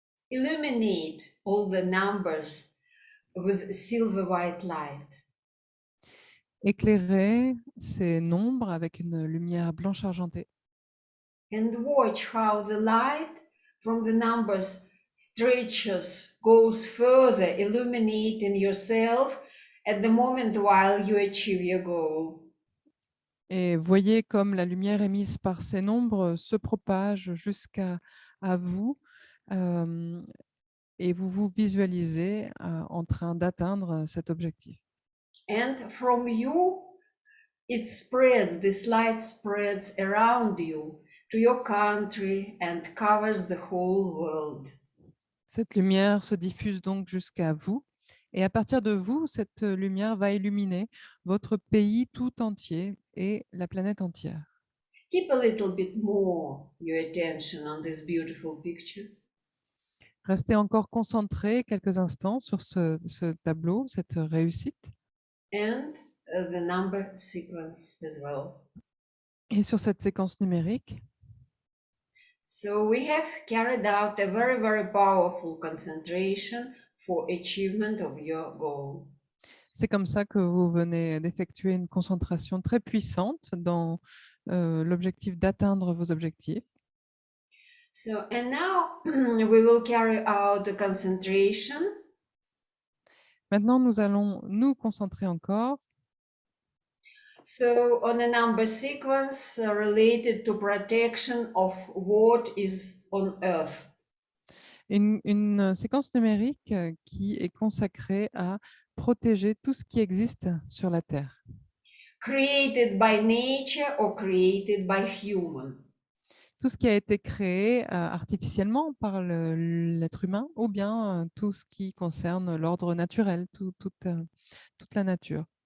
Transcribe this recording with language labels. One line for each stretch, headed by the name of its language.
English: Illuminate all the numbers with silver white light.
French: Éclairez ces nombres avec une lumière blanche argentée.
English: And watch how the light from the numbers stretches, goes further, illuminating yourself at the moment while you achieve your goal.
French: Et voyez comme la lumière émise par ces nombres se propage jusqu'à vous et vous vous visualisez en train d'atteindre cet objectif.
English: And from you, it spreads, this light spreads around you to your country and covers the whole world.
French: Cette lumière se diffuse donc jusqu'à vous Et à partir de vous, cette lumière va illuminer votre pays tout entier et la planète entière.
English: Keep a little bit more your attention on this beautiful picture.
French: Restez encore concentré quelques instants sur ce tableau, cette réussite,
English: And the number sequence as well.
French: et sur cette séquence numérique.
English: So we have carried out a very, very powerful concentration for achievement of your goal.
French: C'est comme ça que vous venez d'effectuer une concentration très puissante dans l'objectif d'atteindre vos objectifs.
English: So, and now we will carry out the concentration
French: Maintenant, nous allons nous concentrer encore
English: so on a number sequence related to protection of what is on Earth.
French: une séquence numérique qui est consacrée à protéger tout ce qui existe sur la Terre,
English: Created by nature or created by human.
French: tout ce qui a été créé artificiellement par l'être humain ou bien tout ce qui concerne l'ordre naturel, toute la nature.